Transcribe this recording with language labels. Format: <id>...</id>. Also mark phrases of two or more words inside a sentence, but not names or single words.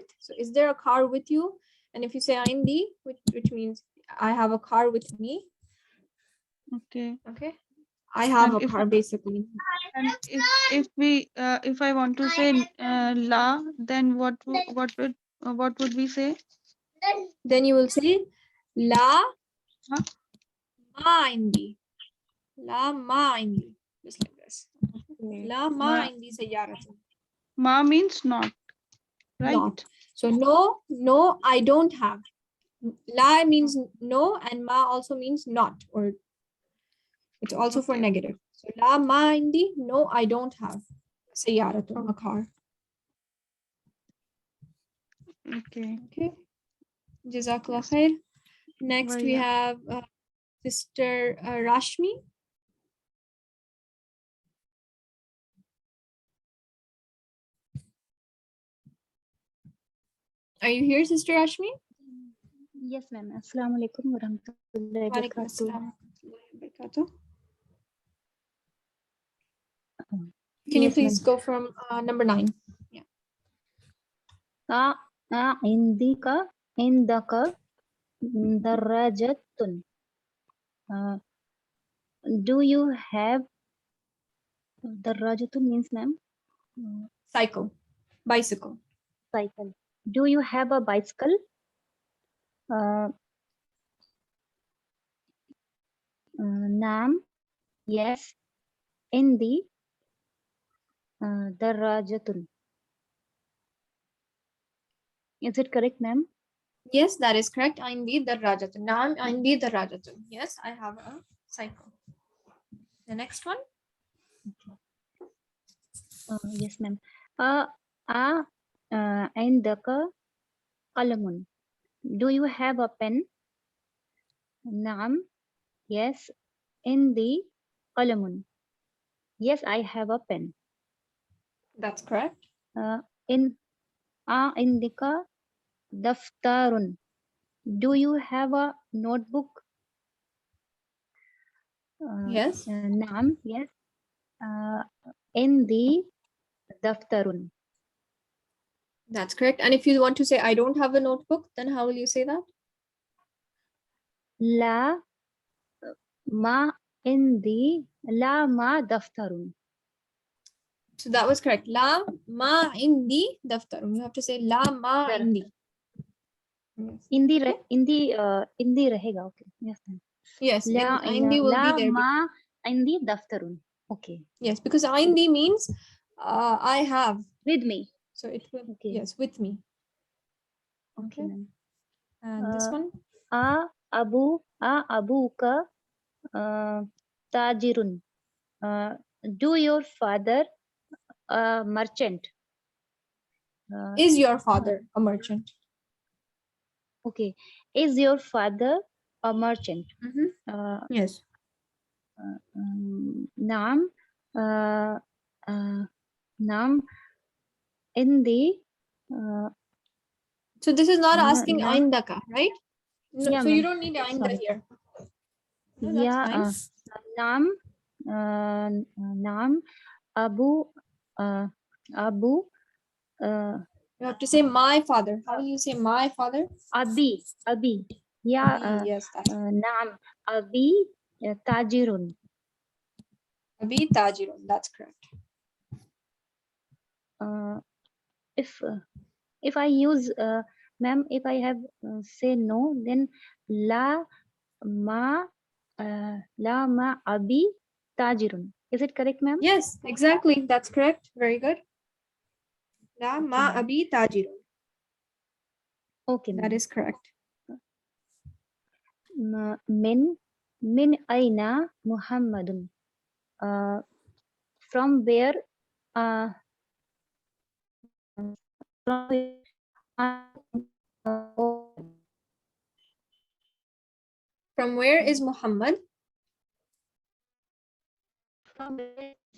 <en>So is there a car with you? And if you say indi, which means I have a car with me. Okay. Okay. I have a car basically. And if I want to say la, then what would we say? Then you will say</en> <ar>لا ما عندي. لا ما عندي.</ar> <en>Just like this.</en> <ar>لا ما عندي سيارةٌ.</ar> <en>Ma means not. Right? Not. So no, I don't have. La means no, and ma also means not, or it's also for negative. So</en> <ar>لا ما عندي,</ar> <en>no, I don't have sayyaratun, a car. Okay. Okay.</en> <ar>جزاك الله خيرا.</ar> <en>Next, we Vaya. have Sister Rashmi. Are you here, Sister Rashmi? Yes, ma'am.</en> <ar>السلام عليكم و رحمة الله و Walaikum barakatuh. السلام و رحمة الله و بركاته.</ar> <en>Can you Yes, please ma'am. go from number 9?</en> <ar>عندك دراجةٌ.</ar> <en>Do you have darajatun means, ma'am? Cycle, bicycle. Cycle. Do you have a bicycle? Naam.</en> <ar>Yes. عندي دراجةٌ.</ar> <en>Is it correct, ma'am? Yes, that is correct.</en> <ar>عندي دراجةٌ نعم عندي دراجةٌ.</ar> <en>Yes, I have a cycle. The next one. Yes, ma'am.</en> <ar>عندك قلمٌ.</ar> <en>Do you have a pen? Naam.</en> <ar>Yes. عندي قلمٌ.</ar> <en>Yes, I have a pen. That's correct.</en> <ar>عندك دفترٌ.</ar> <en>Do you have a notebook? Yes,</en> <ar>Naam. Yes. عندي دفترٌ.</ar> <en>that's correct. And if you want to say I don't have a notebook, then how will you say that?</en> <ar>لا ما دفترٌ.</ar> <en>So that was correct.</en> <ar>لا ما عندي دفترٌ.</ar> <en>You have to say</en> <ar>لا ما Dar-</ar> <en>indi. Yes.</en> <ar>Indi</ar> <en>Okay.</en> <hi>indi rahega.</hi> <en>Okay. Yes, ma'am. Yes,</en> <ar>La</ar> <en>indi will be there.</en> <ar>ما عندي دفترٌ.</ar> <en>Okay. Yes, because indi means I have. With me. So it will, Okay. yes, with me. Okay, Okay. ma'am. And this one?</en> <ar>أبوك تاجرٌ.</ar> <en>Do your father a merchant? Is your father a merchant? Okay. Is your father a merchant? Yes.</en> <ar>نعم نعم. Indi.</ar> <en>So this is not asking</en> <ar>Naam.</ar> <en>indaka, right? No, Yeah, so you ma'am. don't need inda Sorry. here. No, that's Yeah. fine.</en> <ar>نعم أبو. Abu.</ar> <en>You have to say my father. How will you say my father?</en> <ar>Abi. Yeah.</ar> <en>Abi, yes, that's</en> <ar>نعم أبي تاجرٌ. أبي تاجرٌ.</ar> <en>That's correct. If I use ma'am, if I have say no, then</en> <ar>لا ما أبي تاجرٌ.</ar> <en>Is it correct, ma'am? Yes, exactly. That's correct. Very good.</en> <ar>لا ما</ar> <en>ma'am.</en> <ar>أبي تاجرٌ.</ar> <en>Okay, That ma'am. is correct.</en> <ar>من أين محمدٌ.</ar> <en>From where from From where is Muhammad? from where</en>